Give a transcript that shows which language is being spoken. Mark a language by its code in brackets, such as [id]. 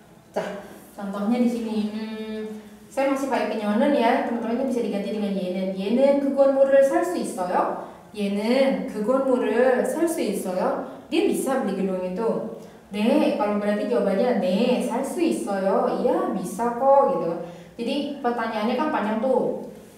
[id] Nah, contohnya di sini saya masih pakai kenyonen ya, teman-temannya bisa diganti dengan yenen [ko] 그건물을 살 수 있어요. 얘는 그 건물을 살 수 있어요? [id] Dia bisa beli gedung itu. [ko] 네, [id] kalau berarti jawabannya [ko] 네, 살 수 있어요. [id] Iya, bisa kok gitu. Jadi pertanyaannya kan panjang tuh.